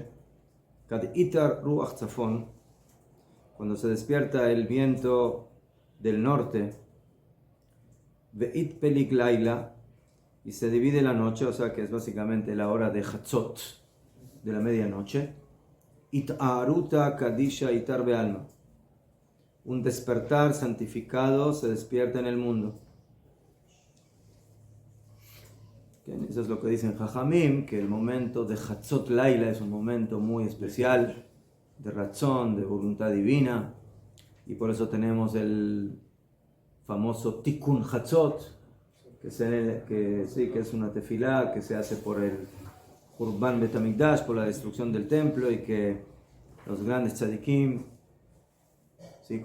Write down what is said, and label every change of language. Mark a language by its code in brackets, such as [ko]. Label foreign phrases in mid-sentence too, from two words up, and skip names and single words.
[arc] כד אתער רוחא צפון, [es] cuando se despierta el viento del norte. [arc] ואתפליג ליליא, [es] y se divide la noche, o sea que es básicamente la hora de Hatzot, de la medianoche. [arc] אתערותא קדישא אתער בעלמא, [es] un despertar santificado se despierta en el mundo. Eso es lo que dicen Jajamim, que el momento de [he] חצות לילה [es] es un momento muy especial, de razón, de voluntad divina, y por eso tenemos el famoso [he] תיקון חצות, [es] que es una tefilá que se hace por el [he] חורבן בית המקדש, [es] por la destrucción del templo, y que los grandes tzadikim, ¿sí?